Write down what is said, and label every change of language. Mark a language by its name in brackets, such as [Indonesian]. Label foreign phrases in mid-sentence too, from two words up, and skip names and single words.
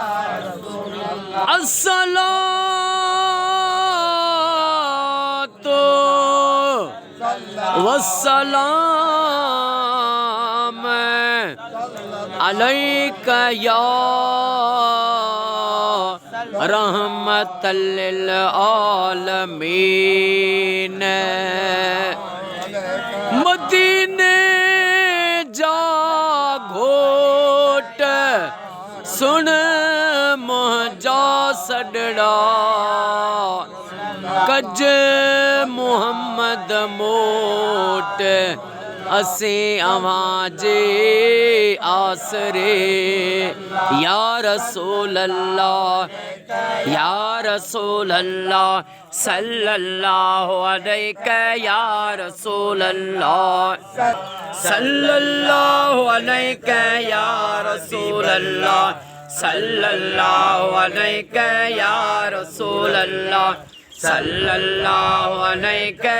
[Arabic] الصلاة والسلام عليك يا رحمة للعالمين. [Sindhi] मदीने जा घोट सुन मुंहिंजा सॾड़ा कज मुहम्मद मोट असीं अवां जे आसरे। [Arabic] يا رسول الله يا رسول الله صلى الله عليك يا رسول الله صلى الله عليك يا رسول الله صلى الله عليك يا رسول الله صلى الله عليك